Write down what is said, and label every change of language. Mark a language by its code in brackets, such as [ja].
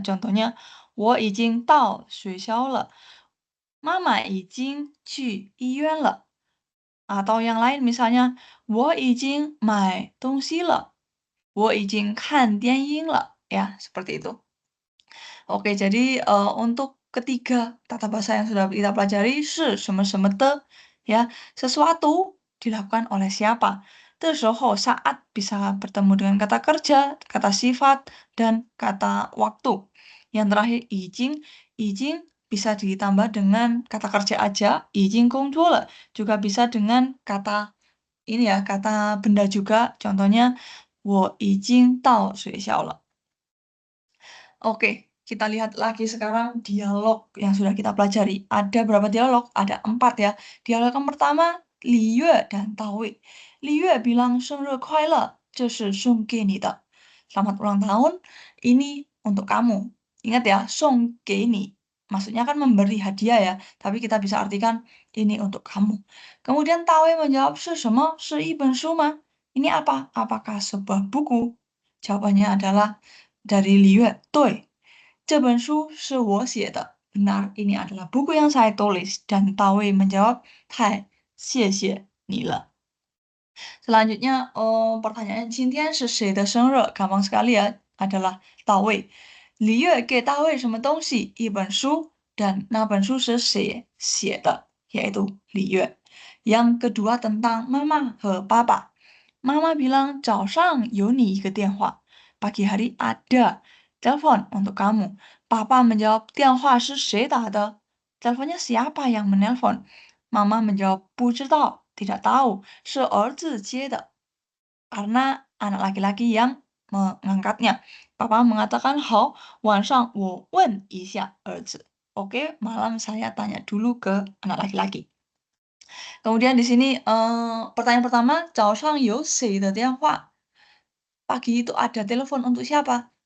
[zh] Contohnya, 我已经到学校了，妈妈已经去医院了。 [id] Atau yang lain misalnya, [zh] 我已经买东西了，我已经看电影了。 [id] Ya, seperti itu. Oke, jadi untuk ketiga tata bahasa yang sudah kita pelajari, [zh] 是什么什么的, [id] ya, sesuatu dilakukan oleh siapa. 的时候 saat bisa bertemu dengan kata kerja, kata sifat, dan kata waktu. Yang terakhir 已经 bisa ditambah dengan kata kerja aja, [zh] 已经工作了, [id] juga bisa dengan kata ini ya, kata benda juga. [zh] Contohnya, 我已经到学校了。 [id] Oke, kita lihat lagi sekarang dialog yang sudah kita pelajari. Ada berapa dialog? Ada 4 ya. Dialog yang pertama, Li Yue dan Tao Wei. [zh] Li Yue bilang 生日快乐，这是送给你的. [id] Selamat ulang tahun, ini untuk kamu. Ingat ya, [zh] 送给你. [id] Maksudnya kan memberi hadiah ya, tapi kita bisa artikan ini untuk kamu. Kemudian Tao Wei menjawab, [zh] 是什么？是一本书吗？ [id] Ini apa? Apakah sebuah buku? Jawabannya adalah dari [zh] Li Yue, 对，这本书是我写的. [id] Benar, ini adalah buku yang saya tulis. Dan Tao Wei menjawab, [zh] 太谢谢你了. [id] Selanjutnya, pertanyaan [zh] 今天是谁的生日? [id] Gampang sekali ya, adalah Tao Wei. [zh] Li Yue 给大卫什么东西？一本书。Dan 那本书是谁写的？ [id] Yaitu Li Yue. Yang kedua tentang mama和爸爸. [zh] Mama bilang, 早上有你一个电话. [id] Pagi hari ada telepon untuk kamu. Papa menjawab, [zh] 电话是谁打的? [id] Teleponnya siapa yang menelpon? Mama menjawab, [zh] 不知道, [id] tidak tahu, [zh] 是儿子接的. [id] Karena anak laki-laki yang mengangkatnya. Papa mengatakan, [zh] 好，晚上我问一下儿子. [id] Oke, malam saya tanya dulu ke anak laki-laki. Kemudian di sini pertanyaan pertama, [zh] 早上有谁的电话? [id] Pagi itu ada telepon untuk siapa?